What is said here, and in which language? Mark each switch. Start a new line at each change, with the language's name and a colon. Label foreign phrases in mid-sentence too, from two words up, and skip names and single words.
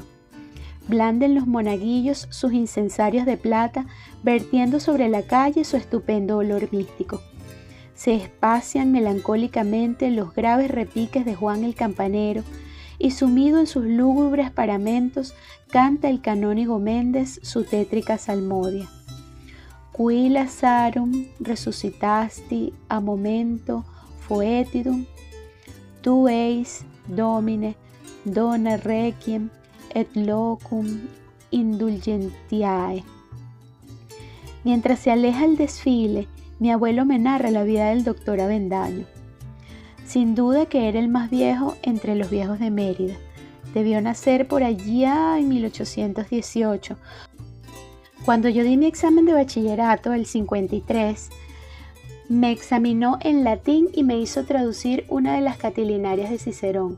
Spanish: Blanden los monaguillos sus incensarios de plata, vertiendo sobre la calle su estupendo olor místico. Se espacian melancólicamente los graves repiques de Juan el Campanero, y sumido en sus lúgubres paramentos, canta el canónigo Méndez su tétrica salmodia.
Latin: Qui Lazarum resuscitasti a momento foetidum, tu eis, Domine, dona requiem et locum indulgentiae.
Spanish: Mientras se aleja el desfile, mi abuelo me narra la vida del doctor Avendaño. Sin duda que era el más viejo entre los viejos de Mérida. Debió nacer por allá en 1818. Cuando yo di mi examen de bachillerato, el 53, me examinó en latín y me hizo traducir una de las Catilinarias de Cicerón.